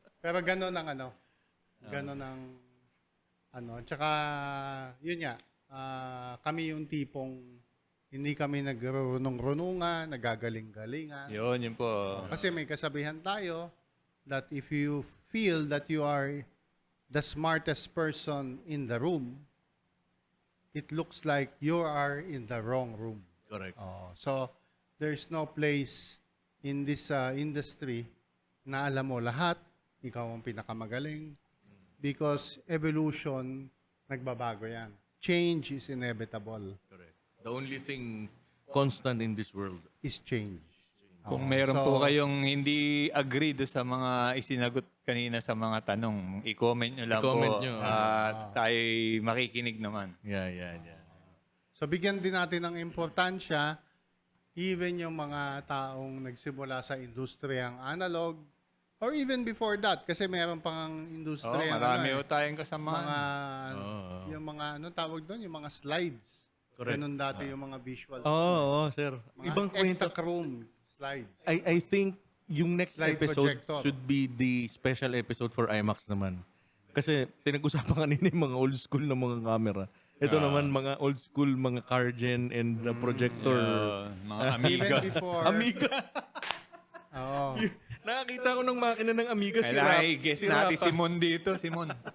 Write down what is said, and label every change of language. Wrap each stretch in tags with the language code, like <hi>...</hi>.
<tl>Pero gano'n ang gano'n ang tsaka yun nga, kami yung tipong hindi kami nagrunong-runungan, nagagaling-galingan. Yun po. Kasi may kasabihan tayo</tl> <en>that if you feel that you are the smartest person in the room, it looks like you are in the wrong room. Correct. So, there's no place in this industry</en> <tl>na alam mo lahat, ikaw ang pinakamagaling.</tl> <en>Because evolution,</en> <tl>nagbabago yan.</tl> <en>Change is inevitable. Correct. The only thing constant in this world. Is change.</en> <tl>Kung meron po kayong hindi agree do sa mga isinagot kanina sa mga tanong, i-comment nyo lang I-comment nyo. Tayo makikinig naman.</tl> <en>Yeah.</en> <tl>So, bigyan din natin ng importansya, even yung mga taong nagsimula sa industriyang analog,</tl> <en>or even before that,</en> <tl>kasi meron pang industriya. Marami ho tayong kasama. Yung mga, tawag doon? Yung mga slides.</tl> <en>Correct.</en> <tl>Ganun dati yung mga visual. Oo, sir. Mga Ibang kwento.</tl> <en>Ektachrome slides. I think</en> <tl>yung</tl> <en>next Slide episode projector. should be the special episode for IMAX</en> <tl>naman. Kasi pinag-usapan kanina yung mga old school na mga camera. Ito naman mga old school, mga Cargen and projector. Mga</tl> <en>Even Amiga. before. Amiga.</en> <tl>Oo. Nakakita ko ng makina ng Amiga si Kailangan Rap. i-guess si natin Rapa. si Mon dito. Si Mon.</tl>